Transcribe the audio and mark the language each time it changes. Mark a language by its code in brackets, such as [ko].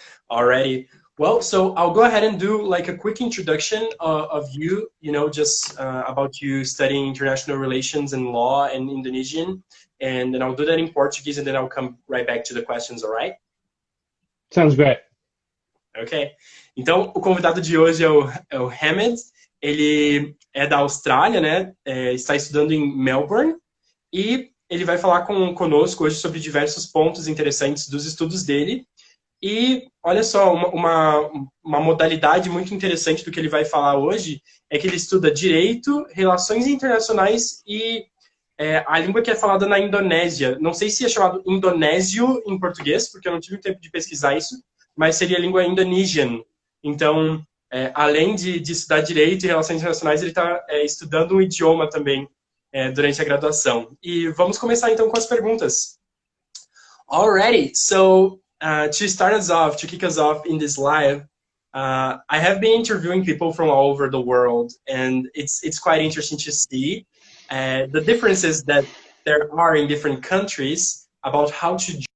[en] Alrighty. Well, so I'll go ahead and do like a quick introduction of you, just about you studying international relations and law and Indonesian. And then I'll do that in Portuguese and then I'll come right back to the questions, all right? Sounds great. Ok. [pt] Então, o convidado de hoje é o Hamed. Ele é da Austrália, né? Está estudando em Melbourne e ele vai falar conosco hoje sobre diversos pontos interessantes dos estudos dele. E olha só, uma modalidade muito interessante do que ele vai falar hoje é que ele estuda direito, relações internacionais e a língua que é falada na Indonésia. Não sei se é chamado indonésio em português, porque eu não tive tempo de pesquisar isso, mas seria a língua Indonesian. Então, além de estudar direito e relações internacionais, ele está estudando um idioma também durante a graduação. E vamos começar então com as perguntas. [en] Alrighty, so to start us off, to kick us off in this live, I have been interviewing people from all over the world, and it's quite interesting to see the differences that there are in different countries about how to.